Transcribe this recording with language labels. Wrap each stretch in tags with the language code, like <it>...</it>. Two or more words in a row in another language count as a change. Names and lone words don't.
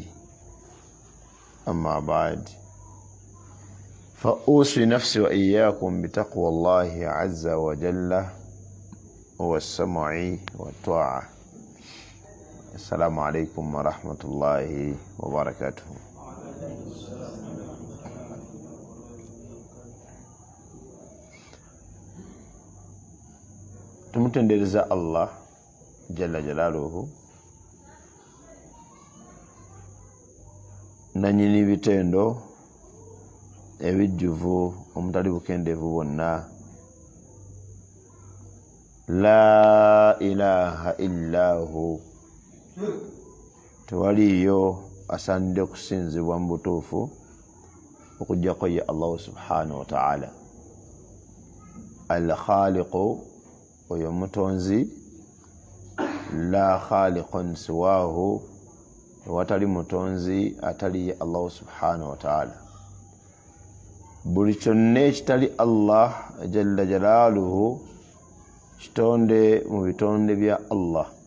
<ar>أما بعد، فأوصي نفسي وإياكم بتقوى الله عز وجل والسمع والطاعة. السلام عليكم ورحمة الله وبركاته.</ar> <lg>tumutendereza Allah</lg> <ar>جل جلاله</ar> <lg>nanyini bitendo ebijjuvu omutali bukendevu bwonna.</lg> <ar>لا إله إلا هو,</ar> <lg>tewaliyo asaanidde okusinzibwa mu butuufu okujjako ye Allah</lg> <ar>سبحانه وتعالى.</ar> <lg>Al-khaliqu, oyo mutonzi.</lg> <ar>لا خالق سواه,</ar> <lg>watali mutonzi atali Allah</lg> <ar>سبحانه وتعالى.</ar> <lg>Buli kyonna ekitali Allah</lg> <ar>جل جلاله</ar> <lg>kitonde mu bitonde bya Allah.</lg>